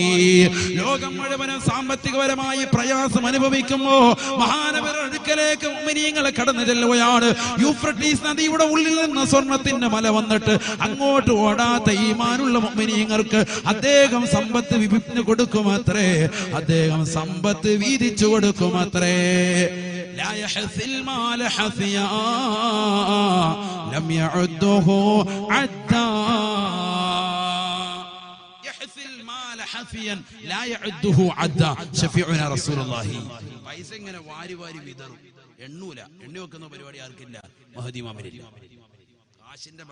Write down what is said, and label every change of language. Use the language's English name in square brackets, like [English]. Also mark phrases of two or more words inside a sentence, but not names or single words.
[Malayalam] ലോകം മുഴുവനും സാമ്പത്തികപരമായി പ്രയാസം അനുഭവിക്കുമ്പോ മഹാനവറുടെ അടുക്കലേക്ക് മുഅ്മിനീങ്ങളെ കടന്നു ചെല്ലുകയാണ്. യൂഫ്രട്ടീസ് നദിയുടെ ഉള്ളിൽ നിന്ന് സ്വർണത്തിന്റെ മല വന്നിട്ട് അങ്ങോട്ട് ഓടാത്ത ഈമാനുള്ള മുഅ്മിനീങ്ങൾക്ക് അദ്ദേഹം സമ്പത്ത് വിഭിന്നു കൊടുക്കുമത്രേ, അദ്ദേഹം സമ്പത്ത് വീതിച്ചു കൊടുക്കുമത്രേ. [Arabic] لا يحث المال حثيا لم يعده عدا يحث المال حثيا لا يعده عدا شفيعنا رسول الله. [Malayalam] പൈസ ഇങ്ങനെ വാരി വാരി വിതറും, എണ്ണി വെക്കുന്ന പരിപാടി ആർക്കില്ല, മഹദി ഇമാമിനില്ല. കാശിന്റെ